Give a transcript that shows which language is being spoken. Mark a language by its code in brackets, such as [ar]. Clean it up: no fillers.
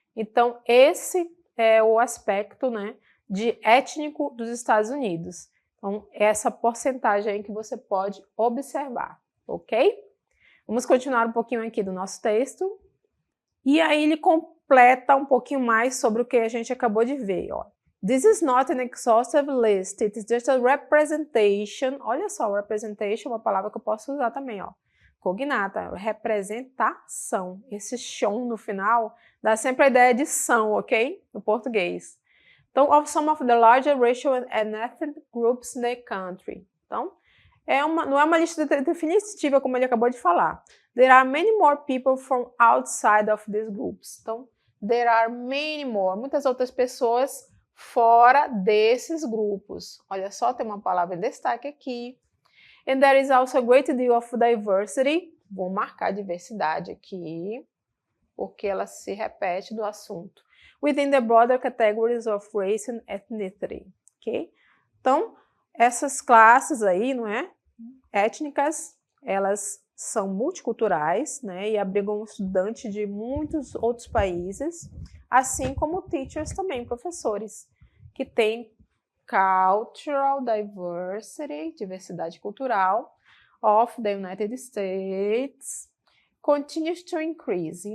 [pt] Então, esse é o aspecto, né, de étnico dos Estados Unidos. Então, essa porcentagem aí que você pode observar, ok? Vamos continuar um pouquinho aqui do nosso texto. E aí ele completa um pouquinho mais sobre o que a gente acabou de ver, ó. [en] This is not an exhaustive list, it is just a representation. [pt] Olha só, representation é uma palavra que eu posso usar também, ó. Cognata, representação. Esse "shon" no final dá sempre a ideia de são, ok? No português. [en] Então, of some of the larger racial and ethnic groups in the country. [pt] Então, não é uma lista definitiva, como ele acabou de falar. [en] There are many more people from outside of these groups. [pt] Então, [en] there are many more, [pt] muitas outras pessoas fora desses grupos. Olha só, tem uma palavra em destaque aqui. [en] And there is also a great deal of diversity. [pt] Vou marcar diversidade aqui, porque ela se repete do assunto. [en] Within the broader categories of race and ethnicity. Ok? [pt] Então, essas classes aí, não é? Étnicas, elas são multiculturais, né, e abrigam estudantes de muitos outros países, assim como teachers também, professores, que têm [en] cultural diversity, [pt] diversidade cultural, [en] of the United States, continues to increase.